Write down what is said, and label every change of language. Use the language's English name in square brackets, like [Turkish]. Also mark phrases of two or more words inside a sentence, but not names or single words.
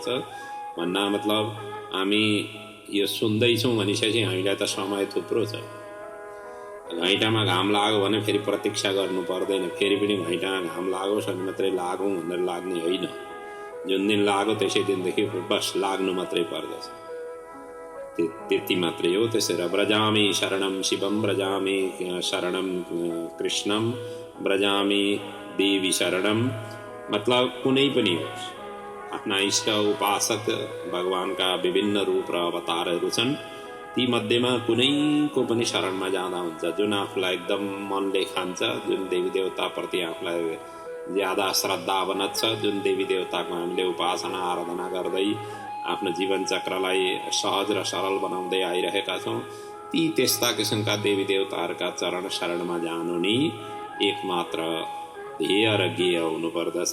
[Nepali] भन्ना मतलब हामी यो सुन्दैछौँ भनिसकेपछि हामीलाई त समय थुप्रो छ। घैँटामा घाम लाग्यो भने फेरि प्रतीक्षा गर्नु पर्दैन, फेरि पनि घैँटामा घाम लागोस् अनि मात्रै लागौँ भनेर लाग्ने होइन। जुन दिन लाग्यो त्यसै दिनदेखि बस लाग्नु मात्रै पर्दछ, त्यति मात्रै हो। त्यसैले [Sanskrit] व्रजामि शरणं शिवं, व्रजामि शरणं कृष्णं, व्रजामि देवी शरणं। [Nepali] मतलब कुनै पनि होस्, आफ्ना इष्ट उपासक भगवानका विभिन्न रूप र अवतारहरू छन्, ती मध्येमा कुनैको पनि शरणमा जाँदा हुन्छ। जुन आफूलाई एकदम मनले खान्छ, जुन देवी देवताप्रति आफूलाई ज्यादा श्रद्धा बनन्छ, जुन देवी देवताको हामीले उपासना आराधना गर्दै आफ्नो जीवन चक्रलाई सहज र सरल बनाउँदै आइरहेका छौँ, ती त्यस्ता किसिमका देवी देवताहरूका चरण शरणमा जानु नै एकमात्र ध्येय र गेय हुनुपर्दछ।